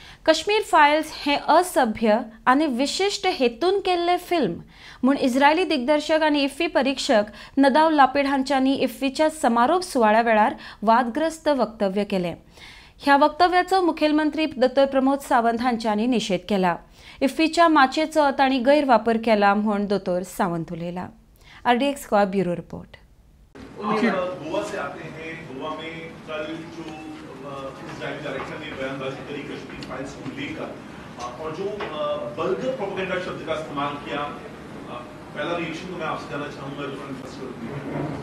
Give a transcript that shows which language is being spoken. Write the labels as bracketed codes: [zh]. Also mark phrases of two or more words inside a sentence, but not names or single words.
[kok] कश्मीर फायल्स हे असभ्य आणि विशिष्ट हेतून केल्ले फिल्म म्हूण इस्रायली दिग्दर्शक आणि इफ्फी परीक्षक नदाव लापिड हांच्यांनी इफ्फीच्या समारोप सुवाळ्या वेळार वादग्रस्त वक्तव्य केले। ह्या वक्तव्याचो मुखेलमंत्री डॉ. प्रमोद सावंत हांच्यांनी निषेध केला। इफ्फीच्या माचयेचो तांणी गैरवापर केला म्हूण डॉ. सावंत उलयला। [hi] RDX का ब्यूरो रिपोर्ट। गोवा से आते हैं। गोवा में कल जो इस्राइल डायरेक्टर ने बयानबाजी करी कश्मीर फाइल्स को लेकर और जो [en] vulgar propaganda [hi] शब्द का इस्तेमाल किया, पहला रिएक्शन तो मैं आपसे जानना चाहूंगा।